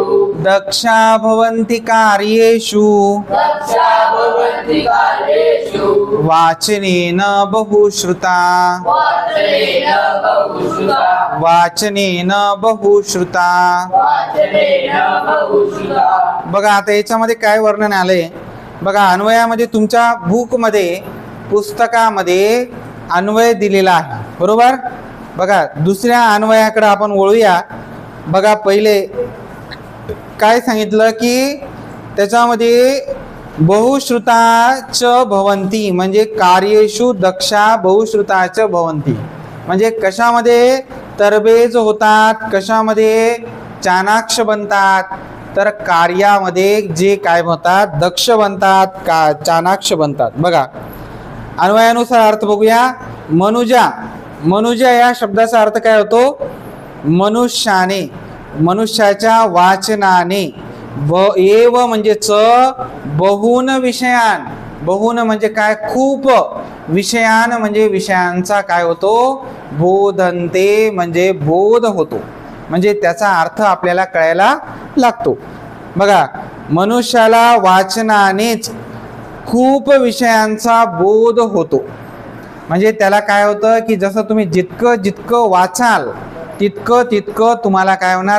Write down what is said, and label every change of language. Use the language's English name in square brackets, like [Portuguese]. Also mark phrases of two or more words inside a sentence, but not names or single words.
[Sanskrit] दक्षा भवन्ति कार्येषु, दक्षा भवन्ति कार्येषु, वाचनेन बहुश्रुता, वाचनेन बहुश्रुता, वाचनेन बहुश्रुता. वाचनेन बहुश्रुता. [Marathi] बघा आता याच्यामध्ये काय वर्णन आलंय? बघा अन्वयामध्ये तुमच्या बुकमध्ये, पुस्तकामध्ये अन्वय दिलेला आहे. बरोबर, बघा दुसऱ्या अन्वयाकडे आपण वळूया. बघा पहिले काय सांगितलं की त्याच्यामध्ये [Sanskrit] बहुश्रुताच भवंती, [Marathi] म्हणजे [Sanskrit] कार्येषु दक्षा बहुश्रुताच भवंती, [Marathi] म्हणजे कशामध्ये तरबेज होतात, कशामध्ये चाणाक्ष बनतात, तर कार्यामध्ये जे काय बनतात? दक्ष बनतात, का चाणाक्ष बनतात. बघा अन्वयानुसार अर्थ बघूया. मनुजा, मनुजा या शब्दाचा अर्थ काय होतो? मनुष्याने, मनुष्याच्या वाचनाने, एव म्हणजे च, [Sanskrit] बहुन विषयान, [Marathi] बहुन म्हणजे काय? खूप, विषयान म्हणजे विषयांचा काय होतो? बोधन्ते म्हणजे बोध होतो, म्हणजे त्याचा अर्थ आपल्याला कळायला लागतो. बघा मनुष्याला वाचनानेच खूप विषयांचा बोध होतो, म्हणजे त्याला काय होतं की जसं तुम्ही जितकं जितकं वाचाल तितकं तितकं तुम्हाला काय होणार?